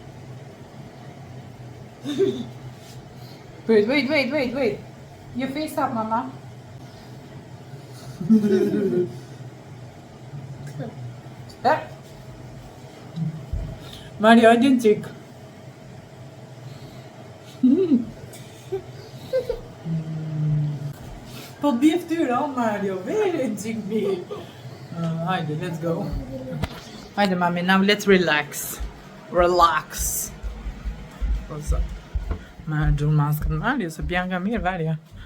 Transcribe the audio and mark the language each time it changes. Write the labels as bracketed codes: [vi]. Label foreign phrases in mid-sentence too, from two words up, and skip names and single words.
[en] Wait. Your face up, mama. Mario, I didn't check. [sq] Po bje ftyra, [en] Mario, very jiggy. Haydi, let's go. Haydi, mami, now let's relax. Relax. What's up? [sq] Ma gjurë maskën Mario, se Bianca mirë, varja.